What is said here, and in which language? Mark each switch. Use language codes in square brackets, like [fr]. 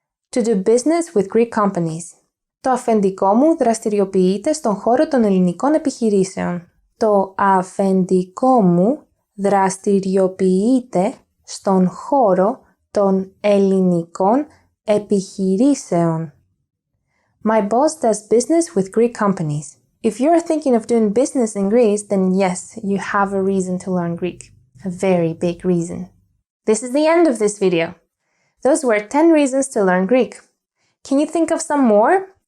[en] To do business with Greek companies. [el] Το αφεντικό μου δραστηριοποιείται στον χώρο των ελληνικών επιχειρήσεων. Το αφεντικό μου δραστηριοποιείται στον χώρο των ελληνικών επιχειρήσεων. [en] My boss does business with Greek companies. If you're thinking of doing business in Greece, then yes, you have a reason to learn Greek. A very big reason. This is the end of this video. Those were 10 reasons to learn Greek. Can you think of some more?